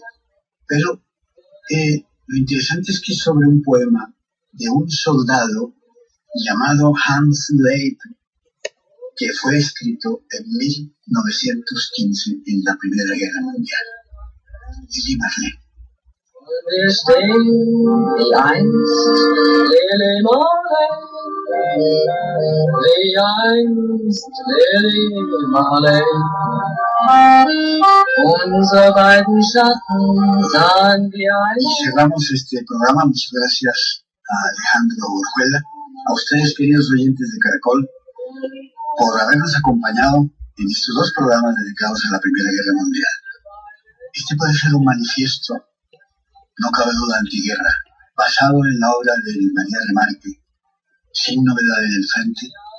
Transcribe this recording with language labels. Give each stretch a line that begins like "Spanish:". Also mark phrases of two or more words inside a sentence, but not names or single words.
Spanish: Pero lo interesante es que es sobre un poema de un soldado llamado Hans Leib, que fue escrito en 1915 en la Primera Guerra Mundial. Lili Marlene.
German: Wir stehen wie einst Lili Marlene, unsere beiden Schatten sahen wir einst.
Spanish: Y cerramos este programa. Muchas gracias a Alejandro Orjuela, a ustedes, queridos oyentes de Caracol, por habernos acompañado en estos dos programas dedicados a la Primera Guerra Mundial. Este puede ser un manifiesto, no cabe duda, antiguerra, basado en la obra de María Remarque, Sin novedad en el frente.